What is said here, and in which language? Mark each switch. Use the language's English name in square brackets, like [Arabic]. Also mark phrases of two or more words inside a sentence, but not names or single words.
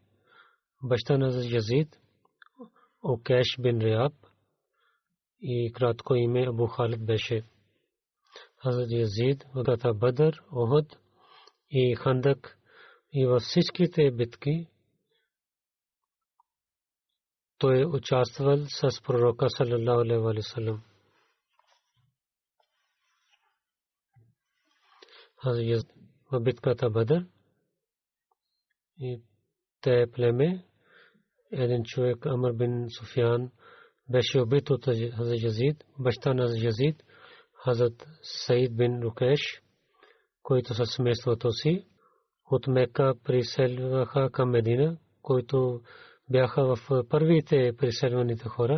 [Bulgarian] Баща на Язид Океш бин Риаб и кратко име Абу Халид беше. Хазрат Язид в Бадър, Охуд и Хандак и във всичките битки той участвал с пророка [Arabic] صلى الله عليه وسلم. [Bulgarian] Хазрат Язид в битката Бадър и те племе един човек Амр бин Суфян беше убит от Хазрат Язид. Баща на Язид Хазрат Саид бин Рукеш, който със семейството си от Мека приселваха към Медина, които бяха в първите приселваните хора.